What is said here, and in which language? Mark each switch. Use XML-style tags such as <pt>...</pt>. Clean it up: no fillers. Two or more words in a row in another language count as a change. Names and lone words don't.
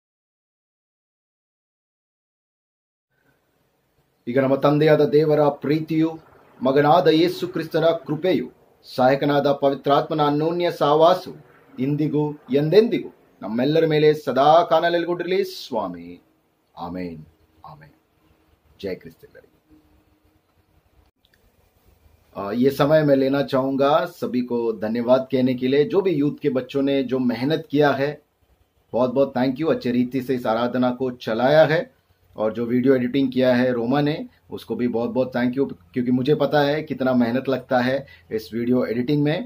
<kn>ಈಗ ನಮ್ಮ ತಂದೆಯಾದ ದೇವರ ಪ್ರೀತಿಯು, ಮಗನಾದ ಯೇಸು ಕ್ರಿಸ್ತನ ಕೃಪೆಯು, ಸಹಾಯಕನಾದ ಪವಿತ್ರಾತ್ಮನ ಅನ್ಯೋನ್ಯ ಸಹವಾಸವು ಇಂದಿಗೂ ಎಂದೆಂದಿಗೂ ನಮ್ಮೆಲ್ಲರ ಮೇಲೆ ಸದಾ ಕಾಣಲೆಗೊಂಡಿರಲಿ ಸ್ವಾಮಿ.</kn> <hi>आमीन आमीन। जय क्रिस्त। ये समय मैं लेना चाहूंगा सभी को धन्यवाद कहने के लिए, जो भी यूथ के बच्चों ने जो मेहनत किया है, बहुत बहुत</hi> <en>thank you.</en> <hi>अच्छे रीति से इस आराधना को चलाया है, और जो</hi> <en>video editing</en> <hi>किया है रोमा ने, उसको भी बहुत बहुत</hi> <en>thank you,</en> <hi>क्योंकि मुझे पता है कितना मेहनत लगता है इस</hi> <en>video editing</en> <hi>में।</hi>